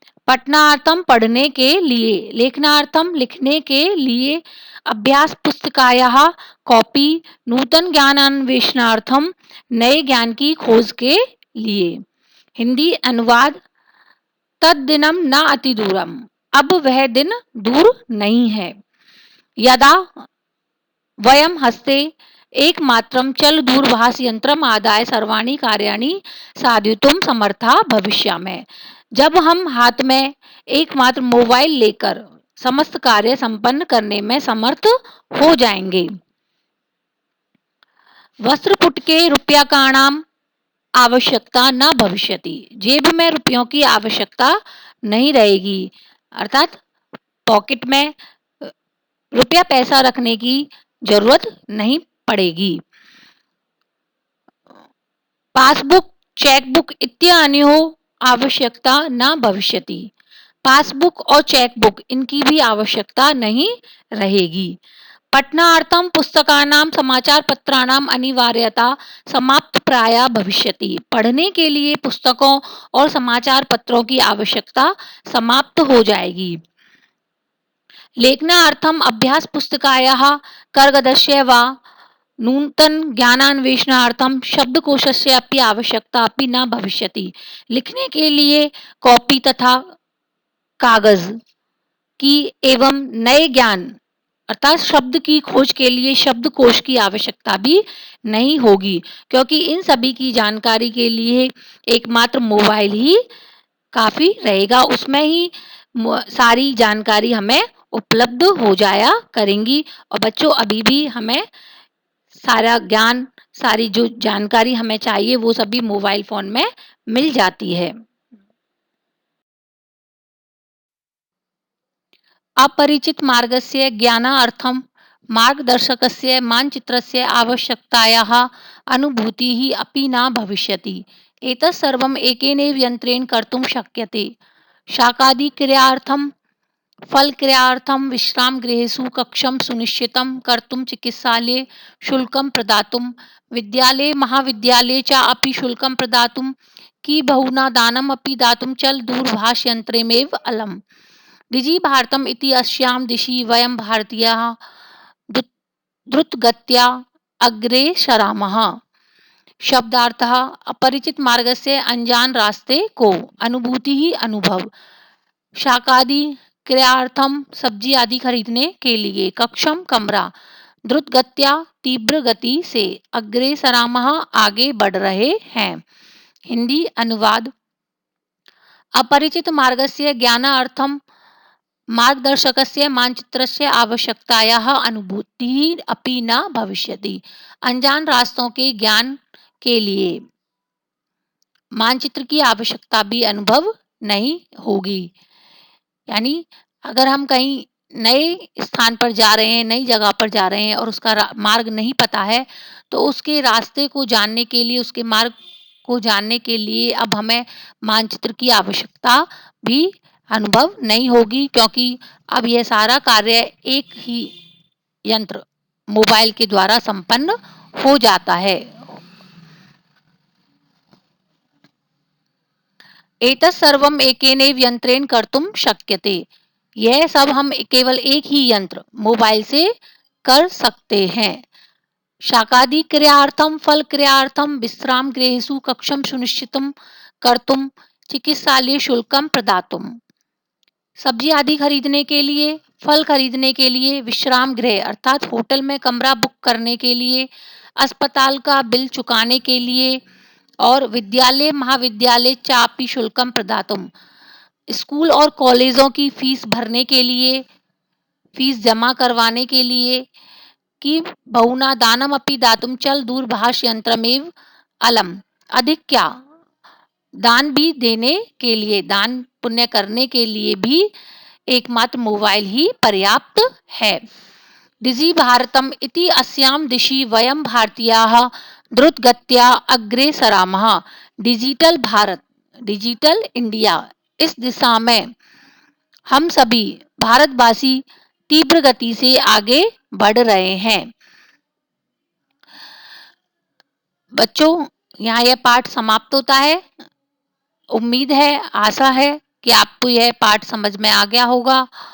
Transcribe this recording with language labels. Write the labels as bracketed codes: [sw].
[sa] पठनार्थम [hi] पढ़ने के लिए, [sa] लेखनार्थम [hi] लिखने के लिए, [sa] अभ्यास पुस्तिकायाः [hi] कॉपी, [sa] नूतन ज्ञानान्वेषणार्थम [hi] नए ज्ञान की खोज के लिए। हिंदी अनुवाद। [sa] तद्दिनम न अतिदूरम, [hi] अब वह दिन दूर नहीं है। [sa] यदा वयं हस्ते एकमात्रं चलदूरभाषयन्त्रम् आदाय सर्वाणि कार्याणि साधयितुं समर्था भविष्यामः। [hi] जब हम हाथ में एकमात्र मोबाइल लेकर समस्त कार्य संपन्न करने में समर्थ हो जाएंगे। [sa] वस्त्रपुटके रूप्यकाणाम् आवश्यकता न भविष्यति। [hi] जेब में रुपयों की आवश्यकता नहीं रहेगी, अर्थात पॉकेट में रुपया पैसा रखने की जरूरत नहीं पड़ेगी। [sa] पासबुक, चेकबुक इत्यादि आवश्यकता न भविष्यति। [hi] पासबुक और चेकबुक इनकी भी आवश्यकता नहीं रहेगी। [sa] पठनार्थं पुस्तकानां समाचारपत्राणाम् अनिवार्यता समाप्तप्राया भविष्यति। [hi] पढ़ने के लिए पुस्तकों और समाचार पत्रों की आवश्यकता समाप्त हो जाएगी। [sa] लेखनार्थम् अभ्यासपुस्तिकायाः कर्गदस्य वा नूतनज्ञानान्वेषणार्थं शब्दकोशस्य अपि आवश्यकता अपि न भविष्यति। [hi] लिखने के लिए कॉपी तथा कागज की एवं नए ज्ञान अर्थात शब्द की खोज के लिए शब्दकोश की आवश्यकता भी नहीं होगी, क्योंकि इन सभी की जानकारी के लिए एकमात्र मोबाइल ही काफी रहेगा। उसमें ही सारी जानकारी हमें उपलब्ध हो जाया करेंगी और बच्चों अभी भी हमें सारा ज्ञान, सारी जो जानकारी हमें चाहिए वो सभी मोबाइल फोन में मिल जाती है। [sa] अपरिचित मार्गस्य ज्ञानार्थं मार्गदर्शकस्य मानचित्रस्य आवश्यकतायाः अनुभूतिः अपि न भविष्यति। एतत् सर्वम् एकेनैव यन्त्रेण कर्तुं शक्यते। शाकादिक्रियार्थं, फलक्रियार्थं, विश्रामगृहेषु कक्षं सुनिश्चितं कर्तुं, चिकित्सालये शुल्कं प्रदातुं, विद्यालये महाविद्यालये च अपि शुल्कं प्रदातुं, कि बहुना दानम् अपि दातुं चलदूरभाषयन्त्रमेव अलम्। डिजि भारतम् इति अस्यां दिशि वयं भारतीयाः द्रुतगत्या अग्रे सरामः। [hi] शब्दार्थः [sa] अपरिचित मार्गस्य [hi] अनजान रास्ते को, अनुभूति ही अनुभव, [sa] शाकादि क्रियार्थम [hi] सब्जी आदि खरीदने के लिए, कक्षम कमरा, [sa] द्रुत गत्या [hi] तीव्र गति से, [sa] अग्रे सरामः [hi] आगे बढ़ रहे हैं। हिंदी अनुवाद। [sa] अपरिचित मार्गस्य ज्ञानार्थं मार्गदर्शकस्य मानचित्रस्य आवश्यकतायाः अनुभूतिः अपि न भविष्यति। [hi] अनजान रास्तों के ज्ञान के लिए मानचित्र की आवश्यकता भी अनुभव नहीं होगी। यानी अगर हम कहीं नए स्थान पर जा रहे हैं, नई जगह पर जा रहे हैं और उसका मार्ग नहीं पता है, तो उसके रास्ते को जानने के लिए, उसके मार्ग को जानने के लिए अब हमें मानचित्र की आवश्यकता भी अनुभव नहीं होगी, क्योंकि अब यह सारा कार्य एक ही यंत्र मोबाइल के द्वारा संपन्न हो जाता है। [sa] एतत् सर्वम् एकेनैव यंत्रेण कर्तुं शक्यते। [hi] यह सब हम केवल एक ही यंत्र मोबाइल से कर सकते हैं। [sa] शाकादि क्रियार्थम, फल क्रियार्थम, विश्राम गृहेषु कक्षम सुनिश्चितम कर्तुम, चिकित्सालय शुल्कम प्रदातुम। [hi] सब्जी आदि खरीदने के लिए, फल खरीदने के लिए, विश्राम गृह अर्थात होटल में कमरा बुक करने के लिए, अस्पताल का बिल चुकाने के लिए, और [sa] विद्यालय महाविद्यालय चापि शुल्कम प्रदातुम, [hi] स्कूल और कॉलेजों की फीस भरने के लिए, फीस जमा करवाने के लिए, [sa] कि बहुना दानम अपि दातुम चल दूरभाष यंत्रमेव अलम, [hi] अधिक क्या दान भी देने के लिए, दान पुण्य करने के लिए भी एकमात्र मोबाइल ही पर्याप्त है। [sa] डिजि भारतम इति अस्यां दिशि वयं भारतीयाः द्रुतगत्या अग्रे सरामः। [hi] डिजिटल भारत, डिजिटल इंडिया, इस दिशा में हम सभी भारतवासी तीव्र गति से आगे बढ़ रहे हैं। बच्चों, यहाँ यह पाठ समाप्त होता है। उम्मीद है, आशा है कि आपको यह पाठ समझ में आ गया होगा।